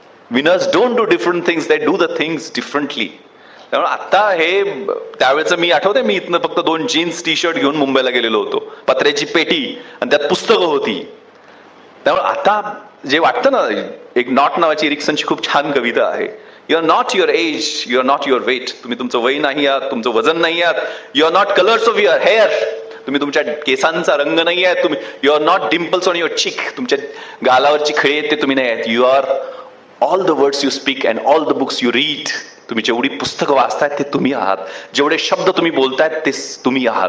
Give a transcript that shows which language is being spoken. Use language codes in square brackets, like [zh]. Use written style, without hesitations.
[en] Winners don't do different things, they do the things differently. [mr] त्यामुळे आता हे त्यावेळेचं मी आठवते, मी इथनं फक्त 2 जीन्स टी-शर्ट घेऊन मुंबईला गेलेलो होतो. पत्र्याची पेटी आणि त्यात पुस्तकं होती. त्यामुळे आता जे वाटतं ना, एक नॉट नावाची एरिक्सनची खूप छान कविता आहे. [en] You are not your age, you are not your weight. [mr] तुम्ही तुमचं वय नाही आहात, तुमचं वजन नाही आहात. [en] You are not colours of your hair. [mr] तुम्ही तुमच्या केसांचा रंग नाही आहे. तुम्ही [en] You are not dimples on your cheek. [mr] तुमच्या गालावरची खळी आहेत ते तुम्ही नाही आहेत. [en] You are all the words you speak and all the books you read. [mr] तुम्ही जेवढी पुस्तकं वाचतायत ते तुम्ही आहात. जेवढे शब्द तुम्ही बोलतायत ते तुम्ही आहात.